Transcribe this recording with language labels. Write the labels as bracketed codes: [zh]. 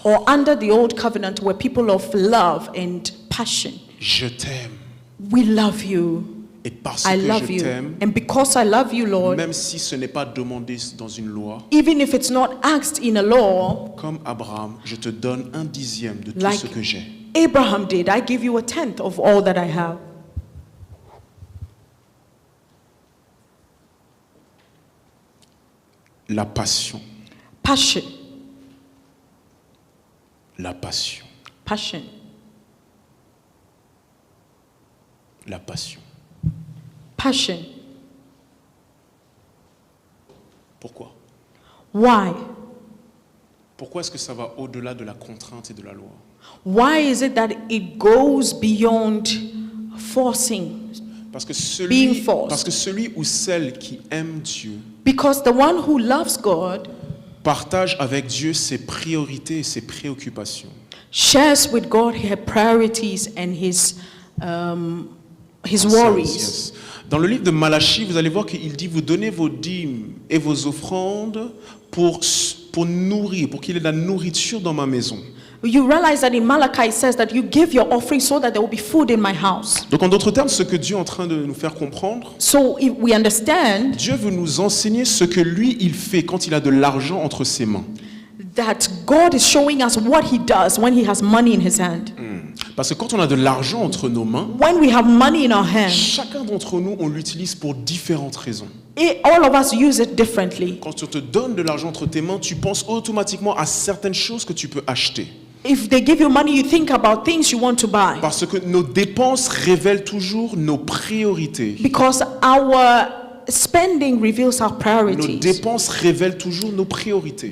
[en] or under the Old Covenant were people of love and passion. [fr] Je t'aime, [en] We love you. [fr] et parce [en] I [fr] que [en] love [fr] je [en] you. [fr] t'aime, [en] And because I love you, Lord, [fr] même si ce n'est pas demandé dans une loi, [en] even if it's not asked in a law, [fr] comme Abraham, je te donne 1/10 de tout [en] Like- [fr] ce que j'ai. [en] Abraham did, I give you a tenth of all that I have. [fr] La passion, [en] Passion, [fr] la passion, [en] passion, [fr] la passion. [en] passion. [fr] Pourquoi? [en] Why? [fr] Pourquoi est-ce que ça va au-delà de la contrainte et de la loi? [en] Why is it that it goes beyond forcing? [fr] Parce que [en] Being forced. [fr] celui ou celle qui aime Dieu [en] Because the one who loves God [fr] partage avec Dieu ses priorités et ses préoccupations. [en] shares with God his priorities and his worries. Yes. [fr] Dans le livre de Malachie, vous allez voir qu'il dit, vous donnez vos dîmes et vos offrandes pour nourrir, pour qu'il y ait de la nourriture dans ma maison. [en] You realize that in Malachi it says that you give your offering so that there will be food in my house. [fr] Donc en d'autres termes, ce que Dieu est en train de nous faire comprendre, [en] So if we understand [fr] Dieu veut nous enseigner ce que lui, il fait quand il a de l'argent entre ses mains. [en] that God is showing us what he does when he has money in his hand. [fr] Parce que quand on a de l'argent entre nos mains, [en] When we have money in our hands, [fr] chacun d'entre nous, on l'utilise pour différentes raisons. [en] all of us use it differently. [fr] Quand on te donne de l'argent entre tes mains, tu penses automatiquement à certaines choses que tu peux acheter. [en] If they give you money, you think about things you want to buy. [fr] Parce que nos dépenses révèlent toujours nos priorités. [en] Because our spending reveals our [fr] Nos [en] priorities. [fr] dépenses révèlent toujours nos priorités.